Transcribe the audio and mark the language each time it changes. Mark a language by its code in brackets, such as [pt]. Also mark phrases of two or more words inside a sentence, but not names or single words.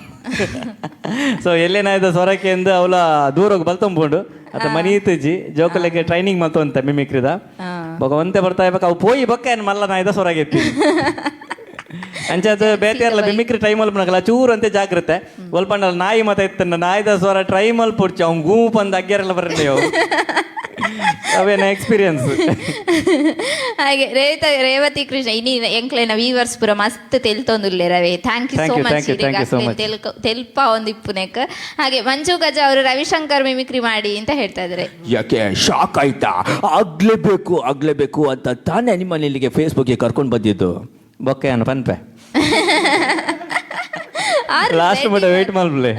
[tcy] ಸೊ ಎಲ್ಲೇ ನಾಯ್ದ ಸ್ವರಕ್ಕೆ ಎಂದು ಅವಳ ದೂರೋಗಿ ಬಲ್ತೊಂಬುಂಡು ಅತ್ತ ಮನಿ ಇತ್ತಜ್ಜಿ ಜೋಕಲೆಗೆ ಟ್ರೈನಿಂಗ್ ಮಲ್ತೊಂತ ಮಿಮಿಕ್ರಿದ ಬೊಕ ಒಂತೆ [kn] ಬರ್ತಾ ಇರ್ಬೇಕು [tcy] ಅವು ಪೋಯಿ ಬೊಕ್ಕ ಏನು ಮಲ್ಲ ನಾಯ್ದ ಸ್ವರಾಗೆತ್ತಿ ಅಂಚದು ಬೇತೆಯರ್ಲ ಮಿಮಿಕ್ರಿ ಟ್ರೈ ಮಲ್ಪನಗಲ್ಲ ಚೂರು ಅಂತೆ ಜಾಗ್ರತೆ ಒಲ್ಪಂಡಲ್ಲ ನಾಯಿ ಮತ ಇತ್ತಂಡ ನಾಯ್ದ ಸ್ವರ ಟ್ರೈ ಮಲ್ಪುಡ್ಚಿ ಅವ್ನು ಗೂಪ್ ಅಂದ ಅಗ್ಗ್ಯಾರೆಲ್ಲ ಬರಲಿ ಅವು ಅವೇನ ಎಕ್ಸ್ಪೀರಿಯನ್ಸ್. ಹಾಗೆ ರೇವತಿ ಕೃಷ್ಣ ಇನಿ ಎಂಕ್ಲೆನ ವೀವರ್ಸ್ ಪುರ ಮಸ್ತ್ ತೆಲ್ತೊಂದುಲ್ಲೆ ರವೆ. [en] thank you so much [tcy] ತೆಲ್ಪ ಒಂದು ಇಪ್ಪುನೆಕ್. [kn] ಹಾಗೆ ಮಂಜು ಗಜ ಅವರು ರವಿಶಂಕರ್ ಮಿಮಿಕ್ರಿ ಮಾಡಿ ಅಂತ ಹೇಳ್ತಾ ಇದ್ದಾರೆ. ಯಾಕೆ ಶಾಕ್ ಆಯ್ತಾ? ಆಗ್ಲೇಬೇಕು ಅಂತ ತಾನೇ ನಿಮ್ಮನ್ನ ಇಲ್ಲಿಗೆ ಫೇಸ್ಬುಕ್ಗೆ ಕರ್ಕೊಂಡು ಬಂದಿದ್ದು. [tcy] ಬೊಕ್ಕೆ ಅನ್ನ ಪನ್ಪೆ ಲಾಸ್ಟ್ ಮಟ್ಟ ವೇಟ್ ಮಾಡ್ಬಿಡ್ಲೆ